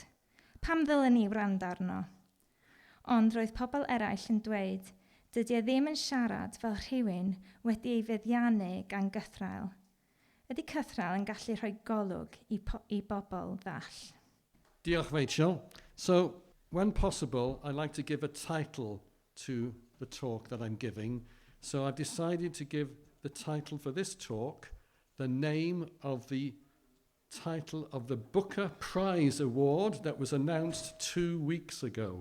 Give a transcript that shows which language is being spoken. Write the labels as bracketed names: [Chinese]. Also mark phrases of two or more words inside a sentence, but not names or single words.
[Welsh] Pam ddylen ni wrando arno? Ond roedd pobl eraill yn dweud, dydy e ddim yn siarad fel rhywun wedi ei feddiannu gan gythral. Ydy cythral yn gallu rhoi golwg i bobl ddall. Diolch, Rachel. [English] So, when possible, I like to give a title to the talk that I'm giving. So I've decided to give the title for this talk, the name of the title of the Booker Prize Award that was announced 2 weeks ago.